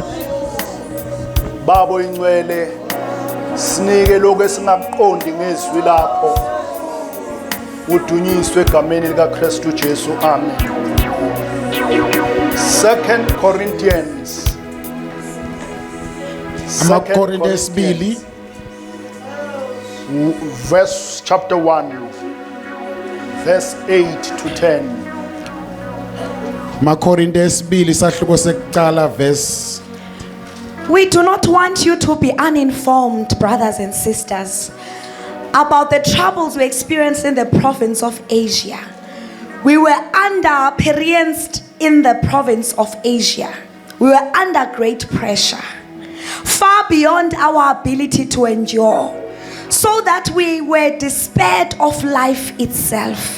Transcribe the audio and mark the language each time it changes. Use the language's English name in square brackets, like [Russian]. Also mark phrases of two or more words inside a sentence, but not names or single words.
[Zulu] babo ingcwele sinike lokho esingakuqondi ngezwi lakho udunyiswe egameni lika Kristu Jesu amen. [English] 2 Corinthians [Zulu] Amakorinte esibili [English] verse chapter 1 verse 8 to 10. [Zulu] Makorinte esibili sahluko sekuqala verse. [English] We do not want you to be uninformed, brothers and sisters, about the troubles we experienced in the province of Asia. We were experienced in the province of Asia. We were under great pressure, far beyond our ability to endure, so that we were despaired of life itself.